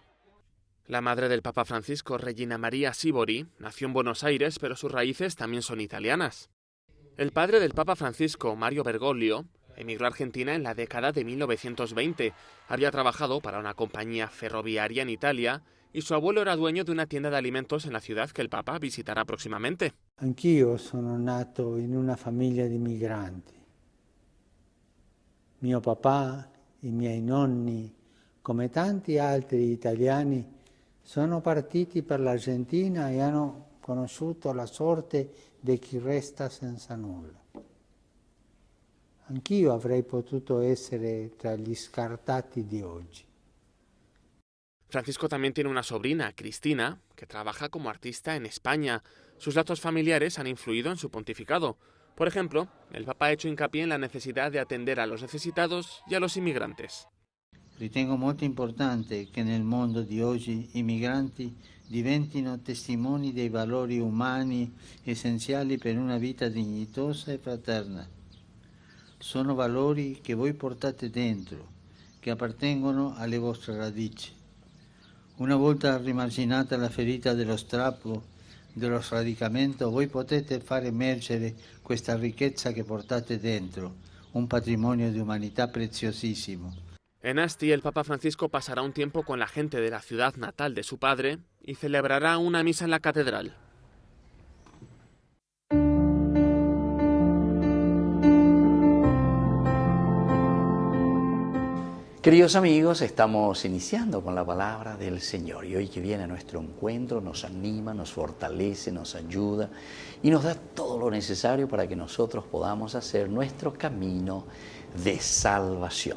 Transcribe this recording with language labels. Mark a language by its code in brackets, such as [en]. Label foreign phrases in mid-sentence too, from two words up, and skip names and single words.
[es] La madre del Papa Francisco, Regina María Sibori, nació en Buenos Aires, pero sus raíces también son italianas. El padre del Papa Francisco, Mario Bergoglio, emigró a Argentina en la década de 1920. Había trabajado para una compañía ferroviaria en Italia y su abuelo era dueño de una tienda de alimentos en la ciudad que el Papa visitará próximamente. [it] Anch'io sono nato in una famiglia di migranti. Mio papà, i miei nonni, come tanti altri italiani, sono partiti per l'Argentina e hanno conosciuto la sorte di chi resta senza nulla. Anch'io avrei potuto essere tra gli scartati di oggi. [es] Francisco también tiene una sobrina, Cristina, que trabaja como artista en España. Sus lazos familiares han influido en su pontificado. Por ejemplo, el Papa ha hecho hincapié en la necesidad de atender a los necesitados y a los inmigrantes. [it] Ritengo molto importante che nel mondo di oggi i migranti diventino testimoni dei valori umani essenziali per una vita dignitosa e fraterna. Sono valori che voi portate dentro, che appartengono alle vostre radici. Una volta rimarginata la ferita dello strappo, dello sradicamento, voi potete far emergere questa ricchezza che portate dentro, un patrimonio di umanità preziosissimo. [es] En Asti, el Papa Francisco pasará un tiempo con la gente de la ciudad natal de su padre y celebrará una misa en la catedral. Queridos amigos, estamos iniciando con la palabra del Señor y hoy que viene a nuestro encuentro nos anima, nos fortalece, nos ayuda y nos da todo lo necesario para que nosotros podamos hacer nuestro camino de salvación.